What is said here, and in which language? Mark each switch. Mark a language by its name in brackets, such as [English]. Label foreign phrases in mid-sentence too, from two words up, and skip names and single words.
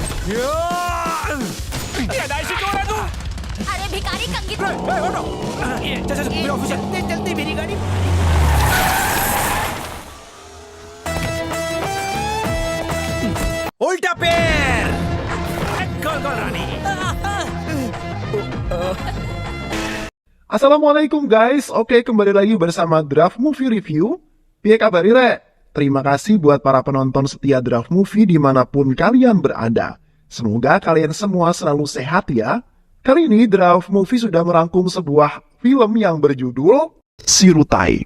[Hindi] क्या दाइशी क्यों रहा तू? अरे भिखारी कंगी चल मेरे ऑफिस चल। चलते मेरी गाड़ी। उल्टा पैर। कौन रानी? [Indonesian] Assalamualaikum guys, oke kembali lagi bersama Draft Movie Review. [Javanese] Piye kabar Ire? [Indonesian] Terima kasih buat para penonton setia Draft Movie dimanapun kalian berada. Semoga kalian semua selalu sehat ya. Kali ini Draft Movie sudah merangkum sebuah film yang berjudul Sirutai.